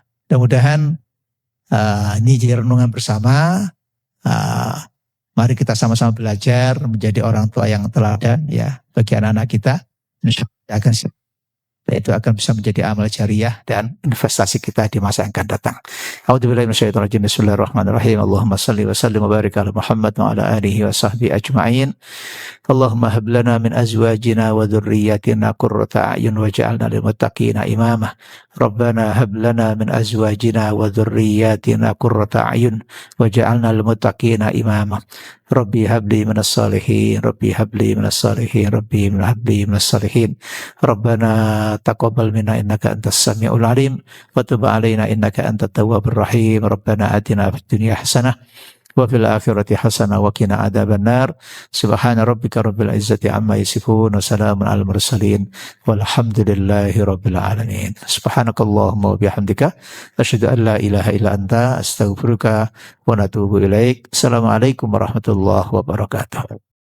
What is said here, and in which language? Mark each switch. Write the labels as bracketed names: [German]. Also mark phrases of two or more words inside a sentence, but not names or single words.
[Indonesian] Mudah-mudahan ini jadi renungan bersama. Mari kita sama-sama belajar menjadi orang tua yang teladan ya bagi anak-anak kita. [Arabic] إن شاء الله [Indonesian] akan dan itu akan bisa menjadi amal jariah dan investasi kita di masa yang akan datang. [Arabic] أعوذ بالله من الشيطان الرجيم. بسم الله الرحمن الرحيم. اللهم صل وسلم وبارك على محمد وعلى آله وصحبه أجمعين. اللهم هب لنا من أزواجنا وذرياتنا قرة أعين واجعلنا للمتقين إماما. ربنا هب لنا من أزواجنا وذرياتنا قرة أعين واجعلنا للمتقين إماما. رب هب لي من الصالحين، رب هب لي من الصالحين، رب هب لي من الصالحين. ربنا تقبل منا إنك أنت السميع العليم وتب علينا إنك أنت التواب الرحيم. ربنا آتنا في الدنيا حسنة وفي الآخرة حسنة وقنا عذاب النار. سبحان ربك رب العزة عما يصفون وسلام على المرسلين والحمد لله رب العالمين. سبحانك اللهم وبحمدك أشهد أن لا إله إلا أنت أستغفرك ونتوب إليك. السلام عليكم ورحمة الله وبركاته.